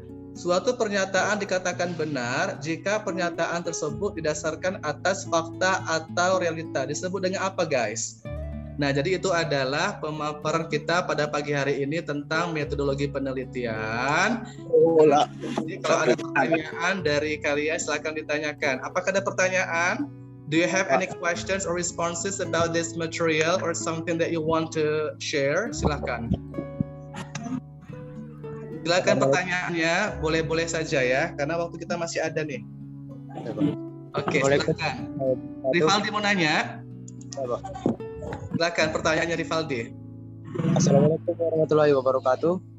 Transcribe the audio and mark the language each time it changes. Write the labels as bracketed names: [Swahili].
[Indonesian] Suatu pernyataan dikatakan benar jika pernyataan tersebut didasarkan atas fakta atau realita. Disebut dengan apa guys? Nah, jadi itu adalah pemaparan kita pada pagi hari ini tentang metodologi penelitian. Jadi kalau ada pertanyaan dari kalian silakan ditanyakan. Apakah ada pertanyaan? [English] Do you have any questions or responses about this material or something that you want to share? [Indonesian] Silakan. Silakan pertanyaannya, boleh-boleh saja ya, karena waktu kita masih ada nih. Oke, silakan. Rivaldi mau nanya? Silakan pertanyaannya Rivaldi. Assalamualaikum warahmatullahi wabarakatuh.